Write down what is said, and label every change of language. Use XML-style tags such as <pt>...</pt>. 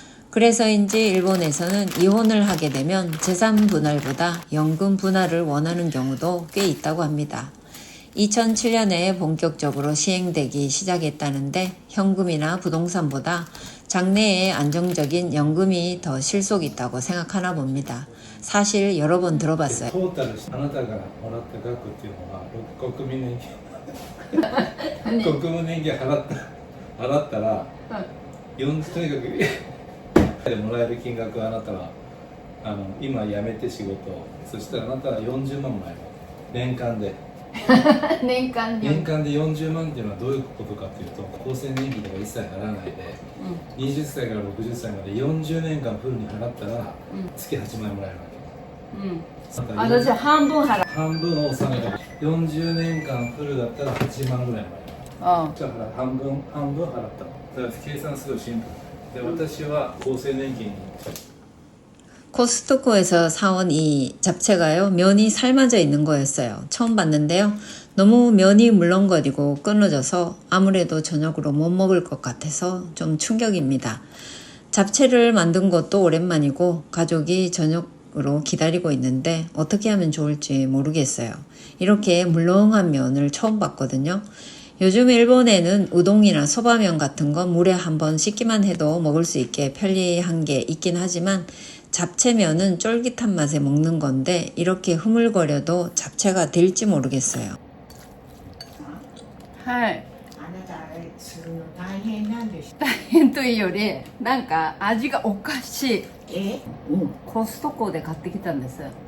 <ko>그래서인지 일본에서는 이혼을 하게 되면 재산 분할보다 연금 분할을 원하는 경우도 꽤 있다고 합니다. 2007년에 본격적으로 시행되기 시작했다는데 현금이나 부동산보다 장래에 안정적인 연금이 더 실속 있다고 생각하나 봅니다. 사실 여러 번 들어봤어요.</ko> <ja>トータルあなたからもらった額っていうのは国民年金国民年金払ったら、とにかくでもらえる金額はあなたは今辞めて仕事そしたらあなたは40万もらえる年間で年間で年間で40万っていうのはどういうことかっていうと厚生年金とか一切払わないで、20歳から60歳まで40年間フルに払ったら、月8万円もらえるわけ。私半分払う。半分を納めた40年間フルだったら8万ぐらいもらえる。じゃあ半分払った。だから計算すごいシンプルで、私は厚生年金に</ja> <ko>코스트코에서 사온 이 잡채가요, 면이 삶아져 있는 거였어요. 처음 봤는데요. 너무 면이 물렁거리고 끊어져서 아무래도 저녁으로 못 먹을 것 같아서 좀 충격입니다. 잡채를 만든 것도 오랜만이고 가족이 저녁으로 기다리고 있는데 어떻게 하면 좋을지 모르겠어요. 이렇게 물렁한 면을 처음 봤거든요. 요즘 일본에는 우동이나 소바면 같은 건 물에 한번 씻기만 해도 먹을 수 있게 편리한 게 있긴 하지만 잡채면은 쫄깃한 맛에 먹는 건데 이렇게 흐물거려도 잡채가 될지 모르겠어요.</ko> <ja>はい。あなたあれするの大変なんでしょ。大変というより、なんか味がおかしい。コストコで買ってきたんです。</ja>